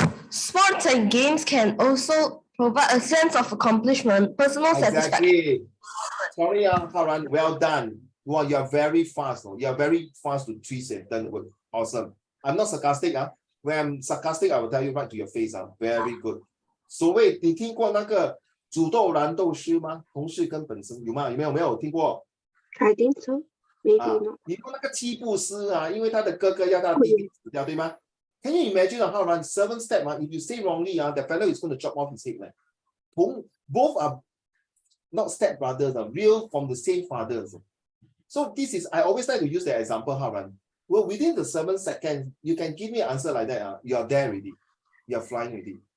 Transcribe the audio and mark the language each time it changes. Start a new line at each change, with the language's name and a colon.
English: Sports and games can also provide a sense of accomplishment, personal satisfaction. Sorry, Haran, well done. Wow, you are very fast. You are very fast to twist and turn. Awesome. I'm not sarcastic. When I'm sarcastic, I will tell you right to your face. Very good.
Chinese: 所谓你听过那个煮豆燃豆萁吗？同事跟本身有吗？有没有听过？
English: I think so. Maybe not.
Chinese: 你说那个七步诗因为他的哥哥要他弟弟死掉，对吗？
English: Can you imagine how run 7 step? If you say wrongly, the fellow is going to chop off his head. Both are not step brothers, real from the same fathers. So this is, I always like to use the example, Haran. Well, within the 7 seconds, you can give me an answer like that. You are there already. You are flying already.